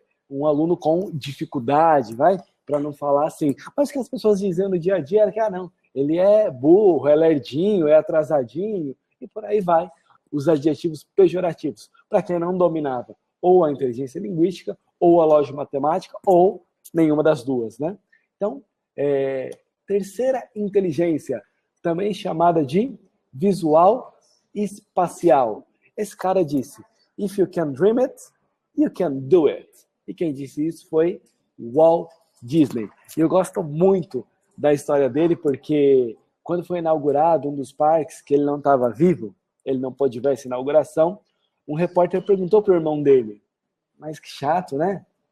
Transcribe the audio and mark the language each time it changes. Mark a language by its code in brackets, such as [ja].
[pt] um aluno com dificuldade, para não falar assim, mas o que as pessoas dizem no dia a dia era que, não, ele é burro, é lerdinho, é atrasadinho, e por aí vai, os adjetivos pejorativos, para quem não dominava ou a inteligência linguística, ou a lógico-matemática, ou nenhuma das 2, né? Então, terceira inteligência, também chamada de visual espacial. Esse cara disse, [en] if you can dream it, you can do it. [pt] E quem disse isso foi Walt Disney. E eu gosto muito da história dele, porque quando foi inaugurado um dos parques, que ele não estava vivo, ele não pôde ver essa inauguração, um repórter perguntou para o irmão dele, mas que chato, né?